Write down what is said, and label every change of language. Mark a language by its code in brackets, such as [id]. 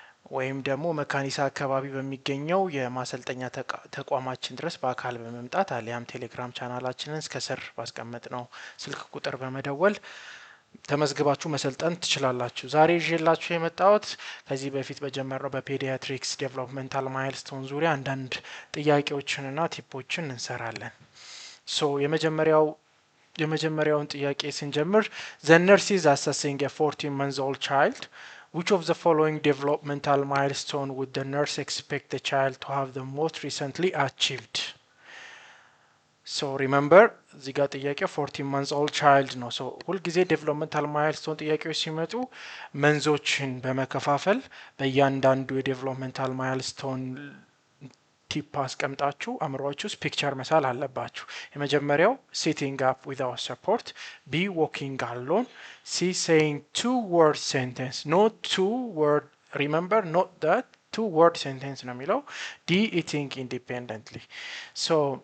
[am] ወይም ደግሞ መካኒሳ አካባቢ በሚገኘው የማሰልጠኛ ተቋማችን ድረስ በአካል በመምጣት አሊያም ቴሌግራም ቻናላችንን እስከ ስር ባስቀመጥ ነው ስልክ ቁጥር በመደወል ተመዝግባችሁ መሰልጠን ትችላላችሁ። ዛሬ ይዤላችሁ የመጣሁት ከዚህ በፊት በጀመረው በፔዲያትሪክስ ዴቨሎፕመንታል ማይልስቶን ዙሪያ አንዳንድ ጥያቄዎችንና ቲፖችን እንሰራለን። ሶ የመጀመሪያውን ጥያቄ ስንጀምር [en] the nurse is assessing a 14-month-old child. Which of the following developmental milestone would the nurse expect the child to have the most recently achieved? So remember, [am] እዚህ ጋር ጥያቄው [en] 14 months old child [am] ነው። ሶ ሁልጊዜ ዴቨሎፕመንታል ማይልስቶን ጥያቄዎች ሲመጡ መንዞችን በመከፋፈል በእያንዳንዱ የዴቨሎፕመንታል ማይልስቶን ቲፕ አስቀምጣችሁ አእምሯችሁ ውስጥ ፒክቸር መሳል አለባችሁ። የመጀመሪያው [en] ሲቲንግ አፕ ዊዛውት ሰፖርት፣ ቢ ዎኪንግ አሎን፣ ሲ ሴይንግ ቱ ወርድ ሴንቴንስ [am] ኖት ቱ ወርድ ሪመምበር ኖት ዳት ቱ ወርድ ሴንቴንስ ነው የሚለው፣ [en] ዲ ኢቲንግ ኢንዲፔንደንትሊ። [am] ሶ